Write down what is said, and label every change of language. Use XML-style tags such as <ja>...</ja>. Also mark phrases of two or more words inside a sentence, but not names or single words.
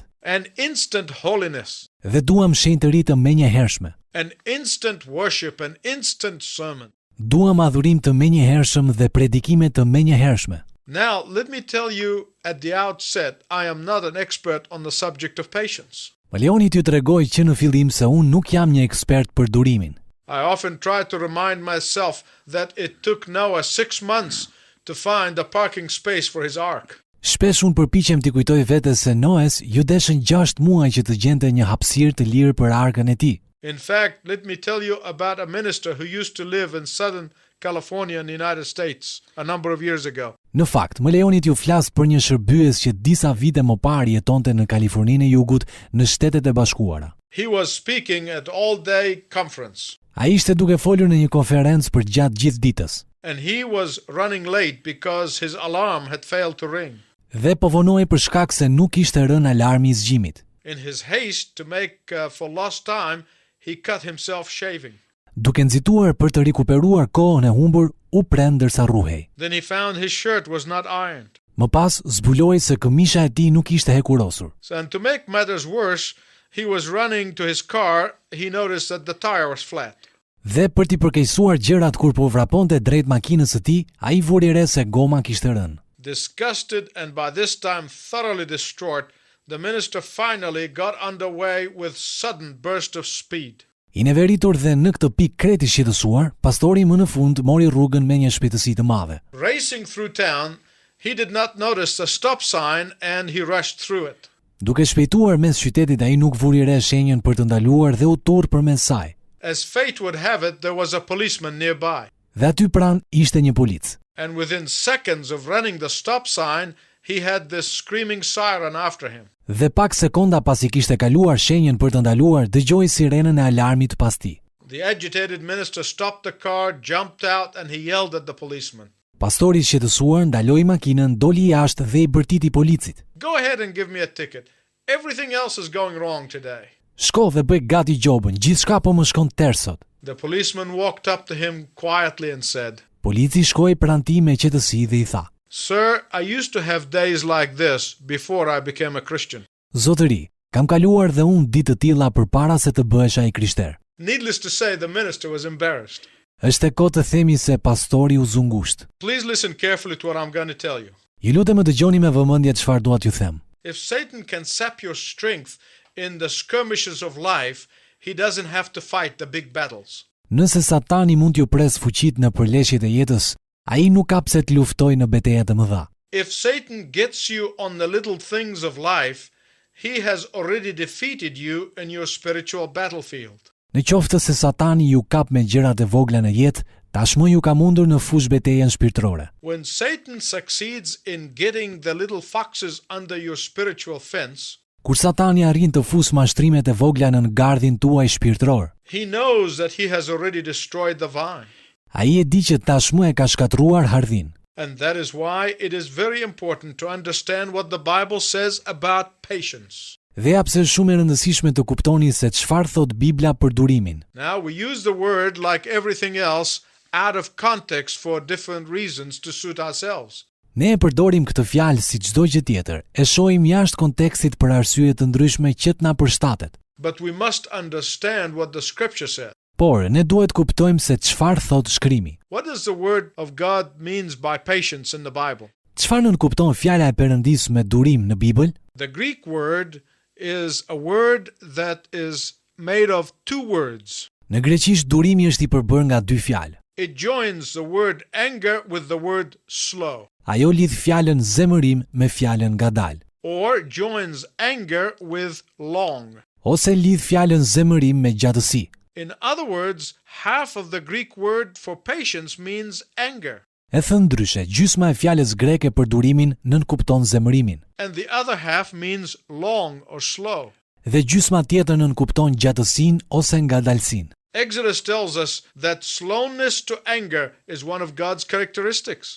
<en>And instant holiness.</en> <sq>Dhe duam shenjtë të ri të menjëhershme.</sq> <en>And instant worship and instant sermon.</en> <sq>Duam adhurim të menjëhershëm dhe predikime të menjëhershme.</sq> <en>Now, let me tell you at the outset, I am not an expert on the subject of patience.</en> <sq>Më lejoni t'ju tregoj që në fillim se unë nuk jam një ekspert për durimin.</sq> <en>I often try to remind myself that it took Noah 6 months to find a parking space for his ark.</en> <sq>Shpesh unë përpiqem t'i kujtoj vetes se Noes ju deshën 6 muaj që të gjente një hapësirë të lirë për arkën e tij.</sq> <en>In fact, let me tell you about a minister who used to live in Southern California in the United States a number of years ago.</en> <sq>Në fakt, më lejoni t'ju flas për një shërbyes që disa vite më parë jetonte në Kaliforninë e Jugut në Shtetet e Bashkuara.</sq> <en>He was speaking at all-day conference.</en> <sq>Ai ishte duke folur në një konferencë për gjatë gjithë ditës.</sq> <en>And he was running late because his alarm had failed to ring.</en> <sq>Dhe po vonoi për shkak se nuk ishte rënë alarmi i zgjimit.</sq> <en>In his haste to make for lost time, he cut himself shaving.</en> <sq>Duke nxituar për të rikuperuar kohën e humbur, u prend ndërsa rruhej.</sq> <en>Then he found his shirt was not ironed.</en> <sq>Më pas zbuloi se këmisha e tij nuk ishte hekurosur.</sq> <en>So, and to make matters worse, he was running to his car, he noticed that the tire was flat.</en> <sq>Dhe për t'i përkeqësuar gjërat kur po vraponte drejt makinës së tij, ai vuri re se goma kishte rënë.</sq> <en>Disgusted and by this time thoroughly distraught, the minister finally got underway with sudden burst of speed.</en> <sq>I neveritur dhe në këtë pikë kreti shqetësuar, pastori më në fund mori rrugën me një shpejtësi të madhe.</sq> <en>Racing through town, he did not notice the stop sign and he rushed through it.</en> <sq>Duke shpejtuar mes qytetit, ai nuk vuri re shenjën për të ndaluar dhe u turr përmes saj.</sq> <en>As fate would have it, there was a policeman nearby.</en> <sq>Dhe aty pranë ishte një polic.</sq> <en>And within seconds of running the stop sign, he had this screaming siren after him.</en> <sq>Dhe pak sekonda pasi kishte kaluar shenjën për të ndaluar, dëgjoi sirenën e alarmit pas tij.</sq> <en>The agitated minister stopped the car, jumped out, and he yelled at the policeman.</en> <sq>Pastori i shqetësuar ndaloi makinën, doli jashtë dhe i bërtiti policit.</sq> <en>Go ahead and give me a ticket. Everything else is going wrong today.</en> <sq>Shko dhe bëj gati gjobën, gjithçka po më shkon tërë sot.</sq> <en>The policeman walked up to him quietly and said,</en> <sq>Polici shkoi pranë tij me qetësi dhe i tha:</sq> <en>Sir, I used to have days like this before I became a Christian.</en> <sq>Zotëri, kam kaluar dhe unë ditë të tilla përpara se të bëhesha i krishter.</sq> <en>Needless to say, the minister was embarrassed.</en> <sq>Është e kohë të themi se pastori u zungusht.</sq> <en>Please listen carefully to what I'm going to tell you.</en> <sq>Ju lutem më dëgjoni me vëmendje çfarë dua t'ju them.</sq> <en>If Satan can sap your strength in the skirmishes of life, he doesn't have to fight the big battles.</en> <sq>Nëse Satani mund t'ju pres fuqitë në përleshjet e jetës, ai nuk ka pse të luftojë në betejë të mëdha.</sq> <en>If Satan gets you on the little things of life, he has already defeated you in your spiritual battlefield.</en> <sq>Në qoftë se Satani ju kap me gjërat e vogla në jetë, tashmë ju ka mundur në fush betejën shpirtërore.</sq> <en>When Satan succeeds in getting the little foxes under your spiritual fence,</en> <sq>Kur Satani arrin të fusë mashtrimet e vogla në gardhin tuaj shpirtëror,</sq> <en>he knows that he has already destroyed the vine.</en> <sq>ai e di që tashmë e ka shkatruar hardhin.</sq> <en>And that is why it is very important to understand what the Bible says about patience.</en> <sq>Dhe ja pse është shumë e rëndësishme të kuptoni se çfarë thot Bibla për durimin.</sq> <en>Now, we use the word like everything else out of context for different reasons to suit ourselves.</en> <sq>Ne e përdorim këtë fjalë si çdo gjë tjetër, e shohim jashtë kontekstit për arsye të ndryshme që na përshtatet.</sq> <en>But we must understand what the scripture says.</en> <sq>Por ne duhet kuptojmë se çfarë thot Shkrimi.</sq> <en>What does the word of God means by patience in the Bible?</en> <sq>Çfarë nën kupton fjala e Perëndis me durim në Bibël?</sq> <en>The Greek word is a word that is made of two words.</en> <sq>Në greqisht durimi është i përbërë nga dy fjalë.</sq> <en>It joins the word anger with the word slow,</en> <sq>Ajo lidh fjalën zemërim me fjalën ngadal,</sq> <en>or joins anger with long.</en> <sq>ose lidh fjalën zemërim me gjatësi.</sq> <en>In other words, half of the Greek word for patience means anger,</en> <sq>E thënë ndryshe, gjysma e fjalës greke për durimin nënkupton zemërimin,</sq> <en>and the other half means long or slow.</en> <sq>dhe gjysma tjetër nënkupton gjatësinë ose ngadalsinë.</sq> <en>Exodus tells us that slowness to anger is one of God's characteristics.</en>